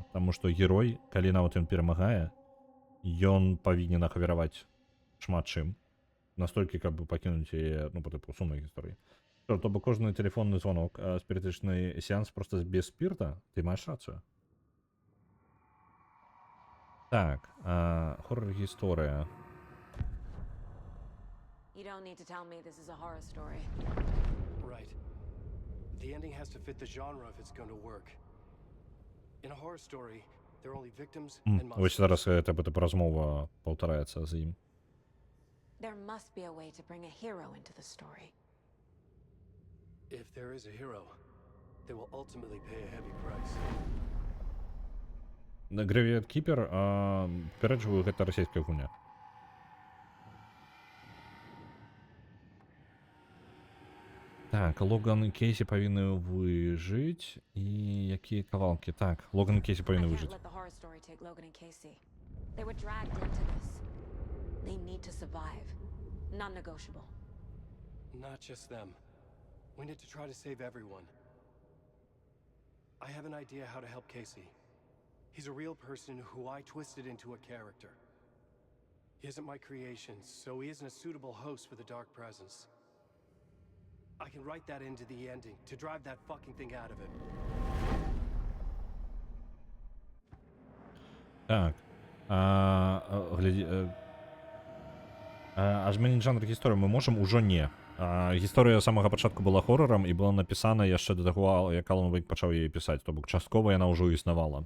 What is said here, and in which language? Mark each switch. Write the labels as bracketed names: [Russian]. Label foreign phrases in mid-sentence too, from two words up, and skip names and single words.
[Belarusian] Таму што герой, калі нават ён перамагае, ён павінен ахвяраваць шмат чым. Настолькі, каб пакінуць яе, ну, па тыпу сумнай гісторыі. То бок кожны тэлефонны звонок, спірытычны сеанс проста без спірта, ты маеш рацыю. Так, хорар-гісторыя. [English] You don't need to tell me this is a horror story. Right. The ending has to fit the genre if it's going to work. In a horror story, there are only victims and monsters. [Belarusian] Вось зараз гэта размова паўтараецца з ім. [English] There must be a way to bring a hero into the story. If there is a hero, they will ultimately pay a heavy price. [Belarusian] Graveyard Keeper, папярэджваю, гэта расійская гульня. Так, Логан і Кейсі павінны выжыць. І якія кавалкі? Так, Логан і Кейсі павінны выжыць. [English] Let the horror story take Logan and Casey. They were dragged into this. They need to survive. Non-negotiable. Not just them. We need to try to save everyone. I have an idea how to help Casey. He's a real person who I twisted into a character. He isn't my creation, so he isn't a suitable host for the Dark Presence. I can write that into the ending to drive that fucking thing out of it. [Belarusian] Так. А змяніць жанр гісторыі мы можам ужо не. Гісторыя з самага пачатку была хорарам і была напісана яшчэ да таго, як Алан Вейк пачаў яе пісаць, то бок часткова яна ўжо існавала.